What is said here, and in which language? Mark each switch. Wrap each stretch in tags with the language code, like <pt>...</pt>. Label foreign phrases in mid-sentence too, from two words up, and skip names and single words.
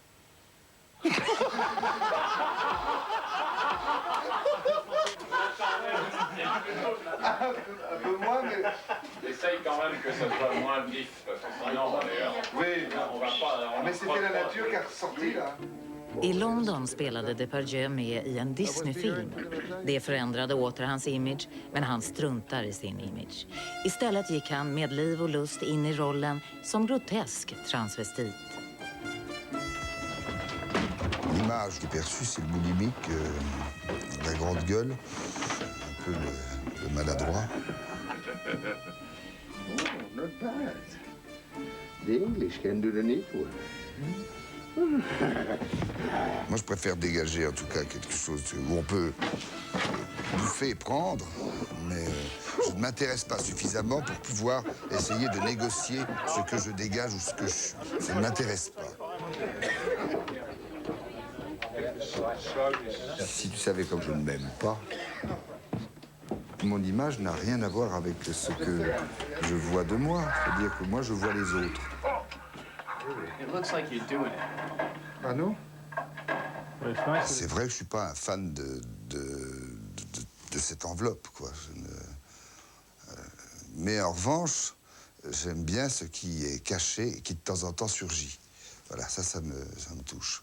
<fr>Un peu moins, mais... Essaye quand même que ça soit moins vif, parce que sinon, oui, on va pas... Mais c'était la nature qui a ressorti, là.</fr> <sv>I London spelade Depardieu med i en Disney-film. Det förändrade åter hans image, men han struntar i sin image. Istället gick han med liv och lust in i rollen som grotesk transvestit.</sv> <fr>L'image qui est perçue, c'est le boulimique, la grande gueule, un peu le maladroit.</fr> <en>Oh, not bad. The English can do the needful.</en> <fr>Moi, je préfère dégager, en tout cas, quelque chose où on peut bouffer et prendre, mais je ne m'intéresse pas suffisamment pour pouvoir essayer de négocier ce que je dégage ou ce que je suis. Ça ne m'intéresse pas. Si tu savais comme je ne m'aime pas, mon image n'a rien à voir avec ce que je vois de moi. C'est-à-dire que moi, je vois les autres.</fr> <en>It looks like you're doing it.</en> <fr>Ah non? C'est vrai que je suis pas un fan de cette enveloppe, quoi. Mais en revanche, j'aime bien ce qui est caché et qui de temps en temps surgit. Voilà, ça me touche.</fr>